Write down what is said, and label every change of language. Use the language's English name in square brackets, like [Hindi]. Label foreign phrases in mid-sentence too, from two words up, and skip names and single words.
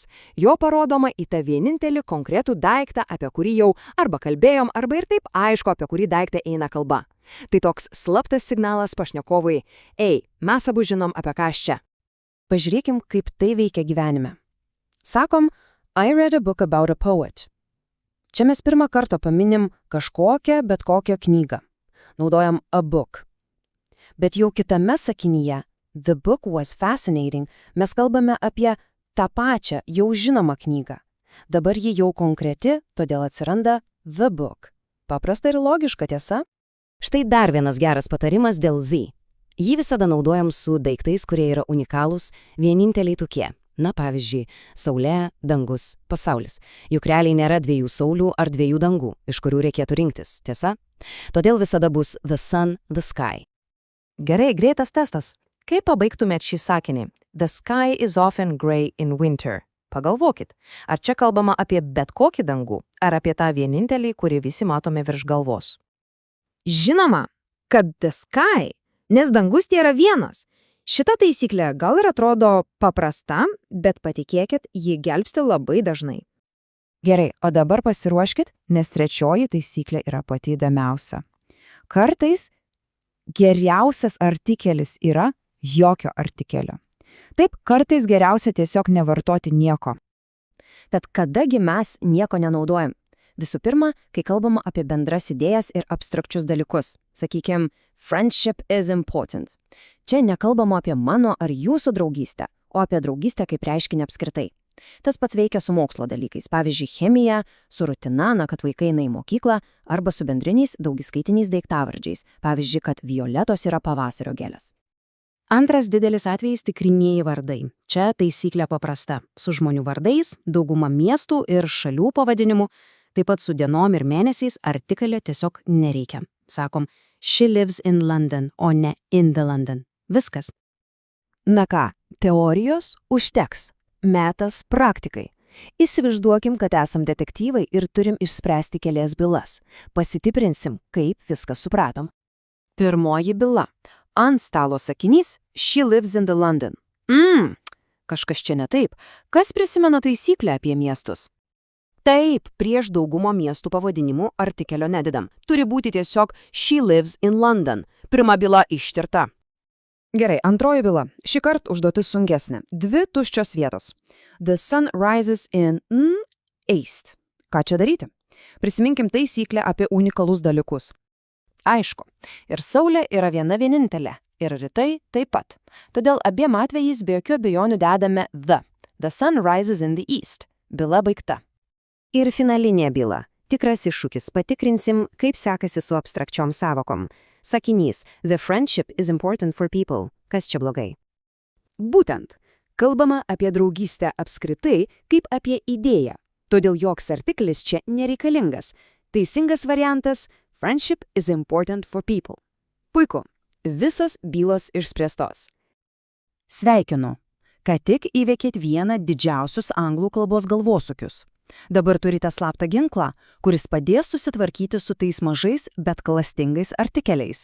[Lithuanian] Jo parodoma į tą vienintelį konkretų daiktą, apie kurį jau arba kalbėjom, arba ir taip aišku, apie kurį daiktą eina kalba. Tai toks slaptas signalas pašnekovui, ei, mes abu žinom apie ką aš čia. Pažiūrėkim, kaip tai veikia gyvenime. Sakom, [English] I read a book about a poet. [Lithuanian] Čia mes pirmą kartą paminim kažkokią, bet kokią knygą. Naudojam [English] a book. [Lithuanian] Bet jau kitame sakinyje [English] The book was fascinating. [Lithuanian] Mes kalbame apie tą pačią, jau žinomą knygą. Dabar ji jau konkreti, todėl atsiranda [English] the book. [Lithuanian] Paprasta ir logiška, tiesa? Štai dar vienas geras patarimas dėl Z. Jį visada naudojam su daiktais, kurie yra unikalūs, vieninteliai tokie. Na, pavyzdžiui, saulė, dangus, pasaulis. Juk realiai nėra 2 saulių ar 2 dangų, iš kurių reikėtų rinktis, tiesa? Todėl visada bus [English] the sun, the sky. [Lithuanian] Gerai, greitas testas. Kaip pabaigtumėt šį sakinį? [English] The sky is often gray in winter. [Lithuanian] Pagalvokit, ar čia kalbama apie bet kokį dangų, ar apie tą vienintelį, kurį visi matome virš galvos? Žinoma, kad [English] the sky, [Lithuanian] nes dangus tai yra vienas. Šita taisyklė gal ir atrodo paprasta, bet patikėkit, ji gelbsti labai dažnai. Gerai, o dabar pasiruoškit, nes trečioji taisyklė yra pati įdomiausia. Kartais geriausias artikelis yra jokio artikelio. Taip, kartais geriausia tiesiog nevartoti nieko. Tad kadagi mes nieko nenaudojam? Visų pirma, kai kalbama apie bendras idėjas ir abstrakčius dalykus. Sakykim, [English] friendship is important. [Lithuanian] Čia nekalbama apie mano ar jūsų draugystę, o apie draugystę kaip reiškinį apskritai. Tas pats veikia su mokslo dalykais, pavyzdžiui, chemija, su rutina, kad vaikai eina į mokyklą, arba su bendriniais daugiskaitiniais daiktavardžiais, pavyzdžiui, kad violetos yra pavasario gėlės. Antras didelis atvejis tikrinieji vardai. Čia taisyklė paprasta. Su žmonių vardais, dauguma miestų ir šalių pavadinimų, taip pat su dienom ir mėnesiais artikelio tiesiog nereikia. Sakom, [English] she lives in London, [Lithuanian] o ne [English] in the London. [Lithuanian] Viskas. Na ką, teorijos užteks. Metas praktikai. Įsivaizduokim, kad esam detektyvai ir turim išspręsti kelias bylas. Pasitiprinsim, kaip viską supratom. Pirmoji byla. Ant stalo sakinys [English] she lives in the London. [Lithuanian] Kažkas čia ne taip. Kas prisimena taisyklę apie miestus? Taip, prieš daugumo miestų pavadinimų artikelio nededam. Turi būti tiesiog [English] she lives in London. [Lithuanian] Pirma byla ištirta. Gerai, antroji byla. Šįkart užduotis sunkesnė. 2 tuščios vietos. [English] The sun rises in east. [Lithuanian] Ką čia daryti? Prisiminkim taisyklę apie unikalus dalykus. Aišku, ir saulė yra viena vienintelė. Ir rytai taip pat. Todėl abiem atvejais be jokių abejonių dedame the. [English] The sun rises in the east. [Lithuanian] Byla baigta. Ir finalinė byla. Tikras iššūkis. Patikrinsim, kaip sekasi su abstrakčiom savokom. [English] Sakinys The friendship is important for people. [Lithuanian] Kas čia blogai? Būtent. Kalbama apie draugystę apskritai kaip apie idėją. Todėl joks artiklis čia nereikalingas. Teisingas variantas – [English] friendship is important for people. [Lithuanian] Puiku. Visos bylos išspręstos. Sveikinu. Ką tik įveikėt vieną didžiausius anglų kalbos galvosūkius. Dabar turite slaptą ginklą, kuris padės susitvarkyti su tais mažais, bet klastingais artikeliais.